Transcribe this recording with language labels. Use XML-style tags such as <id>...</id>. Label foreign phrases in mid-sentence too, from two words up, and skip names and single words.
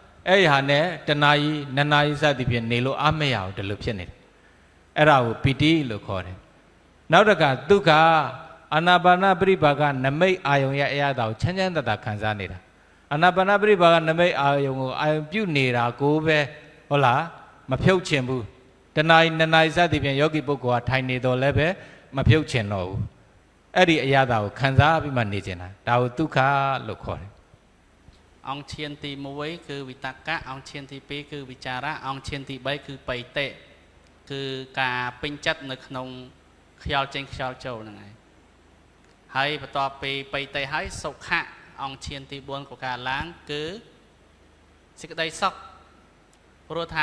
<my>အဲ့ဒီဟာနဲ့တနာရီနှစ်နာရီစသည်ဖြင့်နေလို့အမရအောင်ဒီလိုဖြစ်နေတယ်အဲ့ဒါကိုပီတိလို့ခေါ်တယ်နောက်တစ်ခါဒုက္ခအာနာပါနပရိပါကနမိတ်အာယုံရဲ့အရာတော်ချမ်းချမ်းသာသာခံစားနေတာအာနာပါနပရိပါကနမိတ်အာယုံကိုအာယုံပြုတ်နေတာကိုပဲဟုတ်လားမဖြုတ်ချင်ဘူးတနာရီနှစ်နာရီစသည်ဖြင့်ယောဂီပုဂ္ဂိုလ်ကထိုင်နေတော့လည်းပဲမဖြုတ်ချင်တော့ဘူးအဲ့ဒီအရာတော်ကိုခံစားပြီးမှနေကျင်တာဒါကိုဒုက္ခလို့ခေါ်တယ်</my> <km>អង្គឈានទី1គឺវិតកៈអង្គឈានទី2គឺវិចារៈអង្គឈានទី3គឺបៃតេគឺការពេញចិត្តនៅក្នុងខ្យល់ចេញខ្យល់ ចូលហ្នឹងហើយបន្ទាប់ពីបៃតេហើយសុខៈអង្គឈានទី4ក៏កើតឡើងគឺសេចក្តីសុខព្រោះថា</km>